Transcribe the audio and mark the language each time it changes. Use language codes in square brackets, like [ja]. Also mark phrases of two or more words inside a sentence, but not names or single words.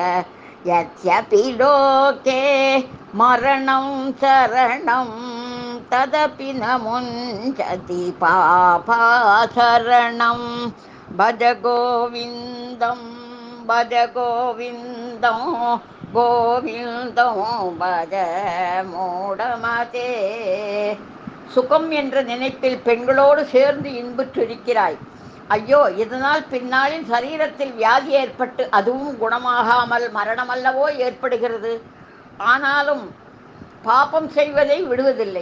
[sa] यद्यपि लोके मरणं शरणं तदपि न मुञ्चति पापाचरणं भज गोविन्दं भज गोविन्दं गोविन्दं भज मूढमते. [ta] சுகம் என்ற நினைப்பில் பெண்களோடு சேர்ந்து இன்புற்றிருக்கிறாய். ஐயோ, இதனால் பின்னாளில் சரீரத்தில் வியாதி ஏற்பட்டு அதுவும் குணமாகாமல் மரணமல்லவோ ஏற்படுகிறது. ஆனாலும் பாபம் செய்வதை விடுவதில்லை.